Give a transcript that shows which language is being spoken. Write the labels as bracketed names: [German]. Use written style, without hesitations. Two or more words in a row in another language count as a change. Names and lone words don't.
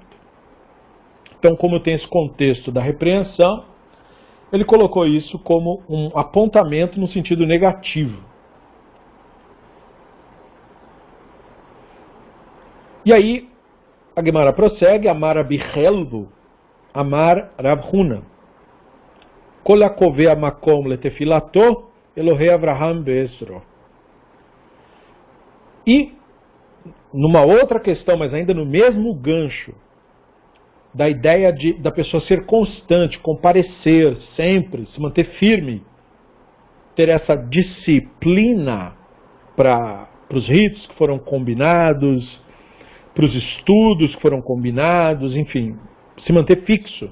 [Portuguese] Então, como tem esse contexto da repreensão, ele colocou isso como um apontamento no sentido negativo. E aí, a Gemara prossegue, [Aramaic] אמר רבי חלבו, אמר רב הונא. [Hebrew] כל הקובע מקום לתפלתו, אלהי אברהם בעזרו. [Portuguese] E, numa outra questão, mas ainda no mesmo gancho, da ideia da pessoa ser constante, comparecer sempre, se manter firme, ter essa disciplina para os ritos que foram combinados, para os estudos que foram combinados, enfim, se manter fixo.